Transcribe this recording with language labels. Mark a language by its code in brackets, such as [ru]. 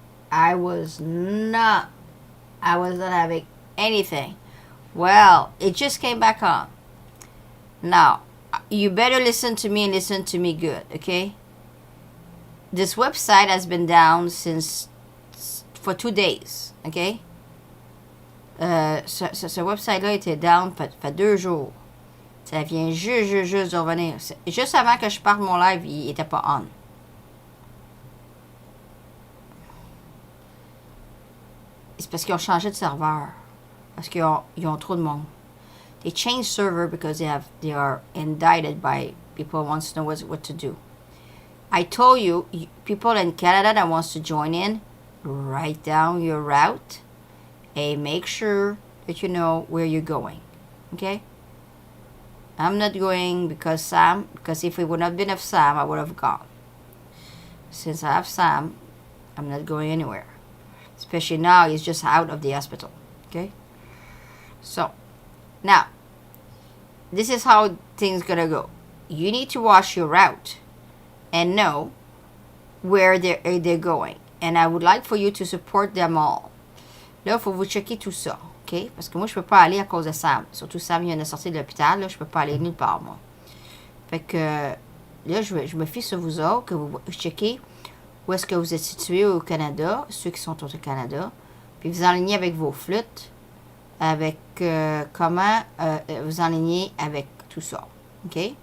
[en] I was not having anything. Well, it just came back on. Now, you better listen to me and listen to me good, okay? This website has been down for 2 days, okay? [fr] Ce website-là était down fait 2 jours. Ça vient juste de revenir. Juste avant que je parte mon live, il était pas on. C'est parce qu'ils ont changé de serveur. Parce qu'ils ont trop de monde. [en] They changed server because they are indicted by people who wants to know what to do. I told you, people in Canada that wants to join in, write down your route. And make sure that you know where you're going. Okay? I'm not going because if it would not have been of Sam, I would have gone. Since I have Sam, I'm not going anywhere. Especially now, he's just out of the hospital. Okay? So, now, this is how things gonna go. You need to watch your route and know where they're going. And I would like for you to support them all. [fr] Là, il faut vous checker tout ça, OK? Parce que moi, je peux pas aller à cause de Sam. Surtout Sam vient de sortir de l'hôpital, là, je peux pas aller nulle part, moi. Fait que, là, je me fie sur vous autres, que vous checkez où est-ce que vous êtes situés au Canada, ceux qui sont au Canada, puis vous enlignez avec vos flûtes, avec comment vous enlignez avec tout ça, OK?